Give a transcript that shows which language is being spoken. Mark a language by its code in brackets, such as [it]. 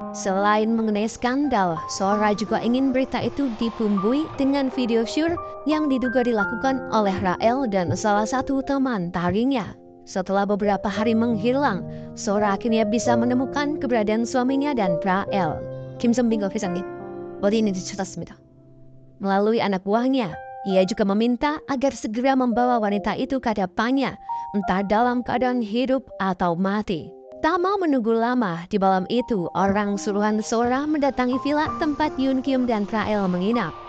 [id] Selain mengenai skandal, Sora juga ingin berita itu dibumbui dengan video syur yang diduga dilakukan oleh Rael dan salah satu teman tarinya. Setelah beberapa hari menghilang, Sora akhirnya bisa menemukan keberadaan suaminya dan Rael. [ko] 김선빈과 회장님, 어디 있는지 찾았습니다. [id] Melalui anak buahnya, ia juga meminta agar segera membawa wanita itu ke hadapannya, entah dalam keadaan hidup atau mati. Tak mau menunggu lama, di malam itu orang suruhan Sora mendatangi villa tempat Yoon Kyum dan Rael menginap.